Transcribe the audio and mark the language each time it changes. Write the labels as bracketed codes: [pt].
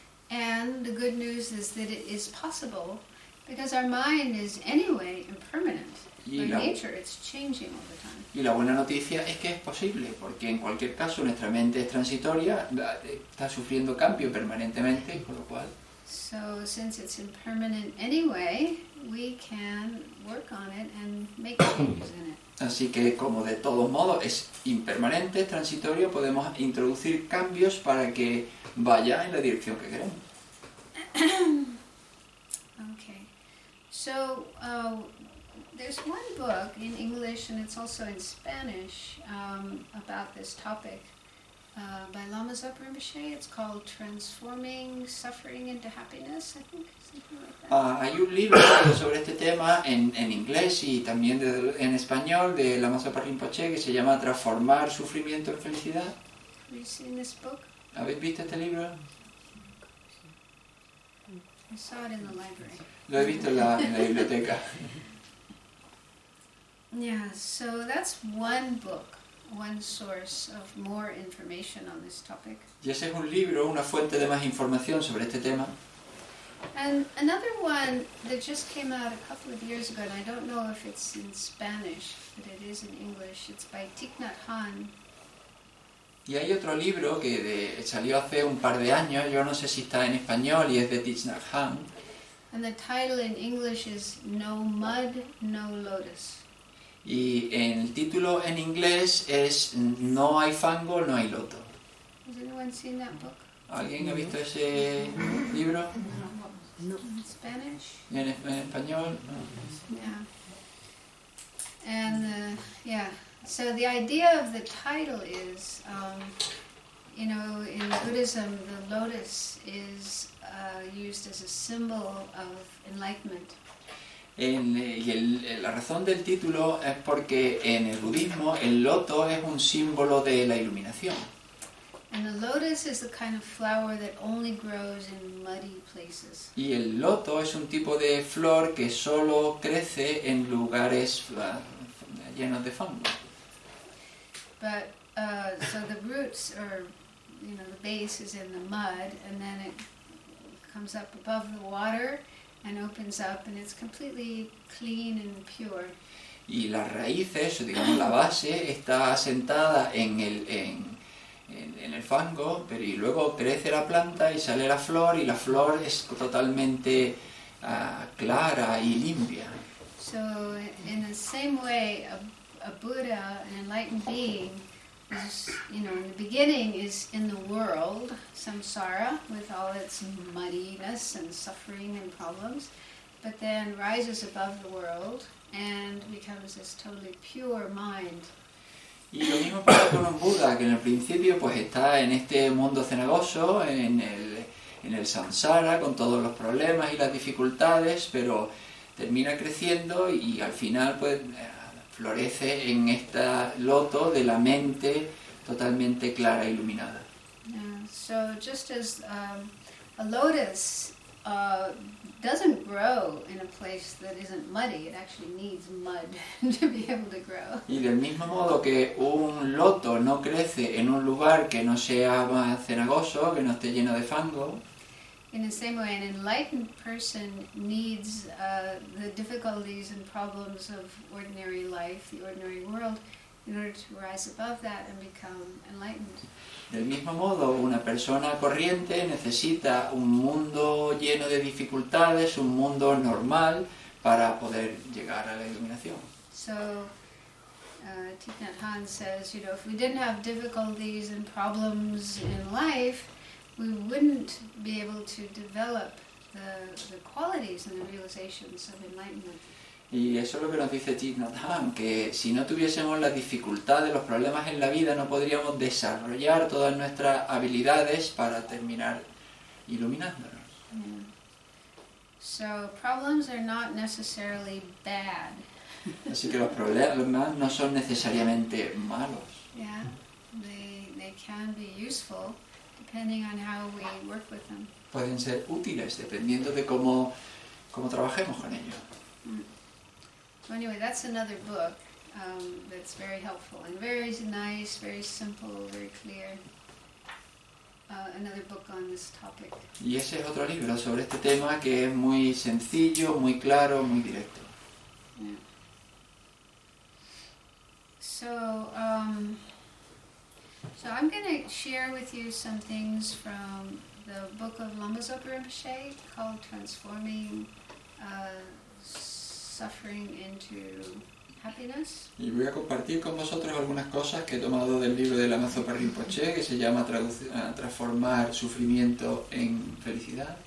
[en] And the good news is that it is possible because our mind is anyway impermanent. By nature, it's changing all the time. [es] Y la buena noticia es que es posible, porque en cualquier caso nuestra mente es transitoria, está sufriendo cambio permanentemente, con lo cual... [en] So since it's impermanent anyway, we can work on it and make changes in it. [es] Así que como de todos modos es impermanente, es transitorio, podemos introducir cambios para que vaya en la dirección que queremos. [en] Okay. So there's one book in English and it's also in Spanish about this topic. By Lama Zopa Rinpoche. It's called Transforming Suffering into Happiness, I think, something like that. [es] Hay un libro sobre este tema en inglés y también en español de Lama Zopa Rinpoche que se llama Transformar sufrimiento en felicidad. [en] Have you seen this book? [es] ¿Habéis visto este libro? [en] I saw it in the library. [es] Lo he visto en la biblioteca. [en] Yeah, so that's one book. One source of more information on this topic. [es] Y ese es un libro, una fuente de más información sobre este tema. [en] And another one that just came out a couple of years ago, and I don't know if it's in Spanish, but it is in English. It's by Thich Nhat Hanh. [es] Y hay otro libro que salió hace un par de años, yo no sé si está en español, y es de Thich Nhat Hanh. [en] And the title in English is No Mud, No Lotus. [es] Y el título en inglés es No hay fango, no hay loto. [en] Has anyone seen that book? [es] ¿Alguien ha visto ese libro? [en] No. In Spanish? [es] ¿En español? [en] Yeah. And yeah, so the idea of the title is, you know, in Buddhism, the lotus is used as a symbol of enlightenment. [es] La razón del título es porque en el budismo el loto es un símbolo de la iluminación. [en] And the lotus is the kind of flower that only grows in muddy places. [es] Y el loto es un tipo de flor que solo crece en lugares llenos de fango. [en] But so the roots are, you know, the base is in the mud, and then it comes up above the water and opens up, and it's completely clean and pure. [es] Y las raíces, digamos la base, está asentada en el fango, pero y luego crece la planta y sale la flor, y la flor es totalmente clara y limpia. [en] So in the same way, a Buddha, an enlightened being, is, you know, in the beginning is in the world, samsara, with all its muddiness and suffering and problems, but then rises above the world and becomes this totally pure mind. [es] Y lo mismo pasa con un Buda, que en el principio pues está en este mundo cenagoso, en el samsara, con todos los problemas y las dificultades, pero termina creciendo y al final pues florece en este loto de la mente totalmente clara e iluminada. [en] Yeah, so just as a lotus doesn't grow in a place that isn't muddy, it actually needs mud to be able to grow. [es] Y del mismo modo que un loto no crece en un lugar que no sea más cenagoso, que no esté lleno de fango, [en] In the same way, an enlightened person needs the difficulties and problems of ordinary life, the ordinary world, in order to rise above that and become enlightened. [es] del mismo modo, una persona corriente necesita un mundo lleno de dificultades, un mundo normal para poder llegar a la iluminación. [en] So, Thich Nhat Hanh says, if we didn't have difficulties and problems in life, we wouldn't be able to develop the qualities and the realizations of enlightenment. [es] Y eso es lo que nos dice Thich Nhat Hanh, que si no tuviésemos las dificultades, los problemas en la vida, no podríamos desarrollar todas nuestras habilidades para terminar iluminándonos. [en] Yeah. So problems are not necessarily bad. [es] Así que los problemas no son necesariamente malos. [en] Yeah, they can be useful depending on how we work with them. [es] Pueden ser útiles dependiendo de cómo trabajemos con ellos. [en] So anyway, that's another book that's very helpful and very nice, very simple, very clear. Another book on this topic. [es] Y ese es otro libro sobre este tema que es muy sencillo, muy claro, muy directo. [en] Yeah. So I'm going to share with you some things from the book of Lama Zopa Rinpoche called Transforming Suffering into Happiness. [es] Y voy a compartir con vosotros algunas cosas que he tomado del libro de Lama Zopa Rinpoche que se llama Transformar sufrimiento en felicidad.